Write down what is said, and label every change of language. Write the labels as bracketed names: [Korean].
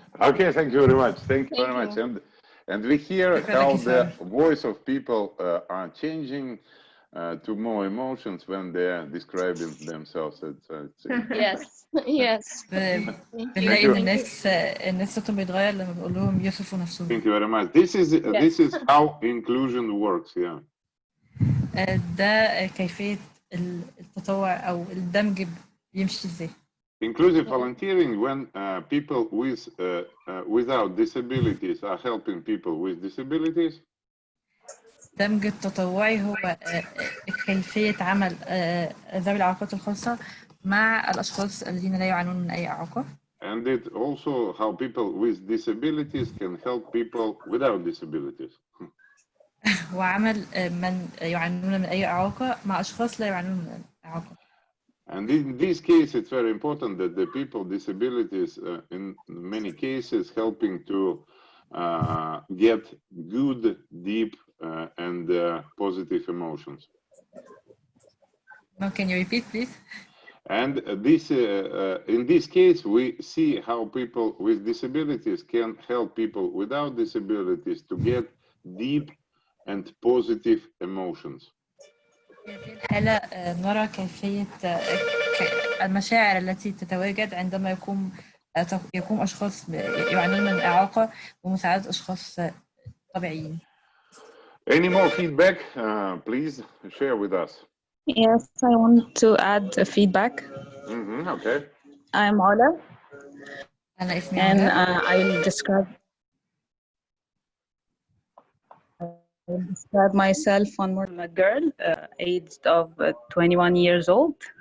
[English] Okay, thank you very much. Thank you very much. And we hear how the voice of people are changing. to more emotions when they're describing themselves. Yes, yes. [Arabic] بنلاقي إن الناس صوتهم بيتغير لما بقول لهم يوصفوا نفسهم. [English] Thank you very much. This is how inclusion works. Yeah. [Arabic] ده كيفية التطوع أو الدمج بيمشي إزاي. [English] Inclusive volunteering, when people without disabilities are helping people with disabilities. [Arabic] الدمج التطوعي هو كيفية عمل ذوي الإعاقات الخاصة مع الأشخاص الذين لا يعانون من أي إعاقة. [English] And it also how people with disabilities can help people without disabilities. [Arabic] وعمل من يعانون من أي إعاقة مع أشخاص لا يعانون من إعاقة. [English] And in this case, it's very important that the people with disabilities, in many cases, helping to get good, deep, and positive emotions. No, can you repeat, please? And this, in this case, we see how people with disabilities can help people without disabilities to get deep and positive emotions. [Arabic] في الحالة نرى كيفية المشاعر التي تتواجد عندما يقوم أشخاص يعانون من إعاقة ومساعدة أشخاص طبيعيين. [English] Any more feedback? Please share with us. Yes, I want to add a feedback. Okay. I'm Ola. [Arabic] أنا اسمي [English] And [Arabic] علا. [English] I will describe myself one more. I'm a girl, aged of 21 years old.